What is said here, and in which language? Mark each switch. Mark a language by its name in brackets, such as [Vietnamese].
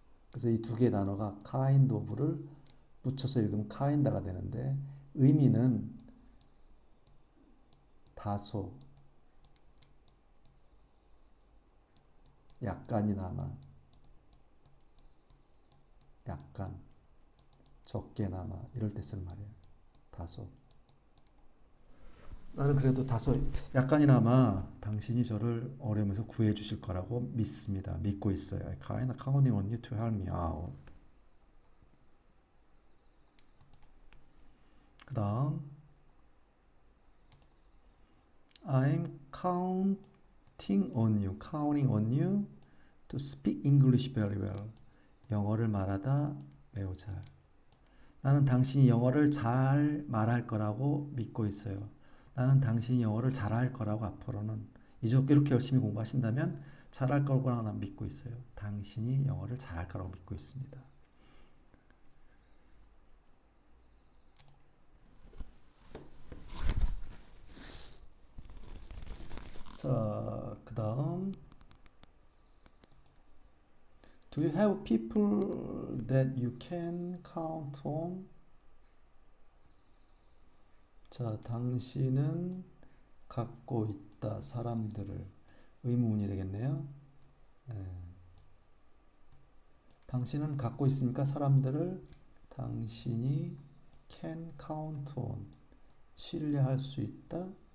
[Korean] 그래서 이 두 개의 단어가 kind of를 붙여서 읽으면 kinda가 되는데 의미는 다소, 약간이나마, 약간, 적게나마 이럴 때 쓰는 말이에요. 다소. 나는 그래도 다소 약간이나마 당신이 저를 어려움에서 구해 주실 거라고 믿고 있어요. [English] I kind of counting on you to help me out. 그 다음 I'm counting on you to speak English very well. [Korean] 영어를 말하다 매우 잘. 나는 당신이 영어를 잘 말할 거라고 믿고 있어요. 나는 당신이 영어를 잘할 거라고 앞으로는 이렇게 열심히 공부하신다면 잘할 거라고 난 믿고 있어요. 당신이 영어를 잘할 거라고 믿고 있습니다. [English] 자, 그 다음 Do you have people that you can count on? [Korean] 자, 당신은 갖고 있다 사람들을 의문이 되겠네요. 당신은 갖고 있습니까? 사람들을 당신이 can count on 신뢰할 수 있다.